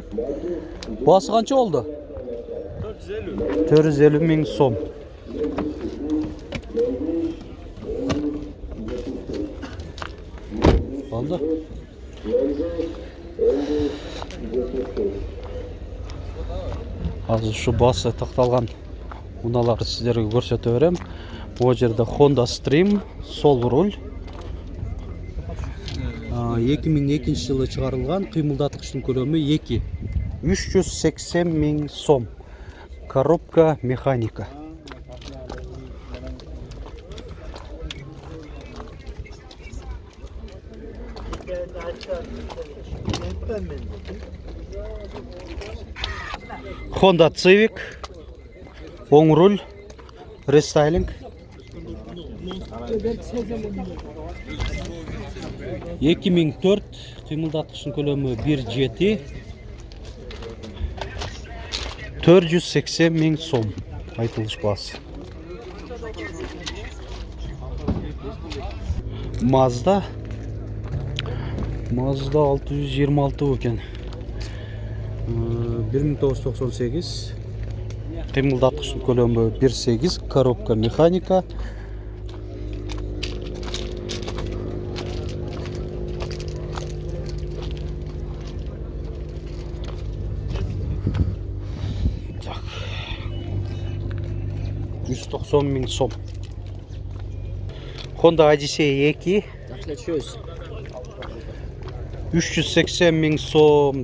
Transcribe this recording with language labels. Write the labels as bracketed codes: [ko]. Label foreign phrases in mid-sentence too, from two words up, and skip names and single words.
[ky] Басы канча болду? 450 ming so'm. Oldu. Азыр şu басы такталган унааларды сиздерге көрсөтө берем. Бул жерде Honda Stream, сол руль. 2002 жылы чыгарылган, кыймылдаткычтын көлөмү 2. 380 ming so'm. Коробка механика. Honda Civic, оң руль, рестайлинг. 2004 кыймылдаткычтын көлөмү 1.7 480 ming so'm айтылыш басы. Mazda 626 экен. 1998 кыймылдаткычтын көлөмү 1.8 коробка механика. Так. 190 ming so'm. Honda Odyssey 2 380 ming so'm.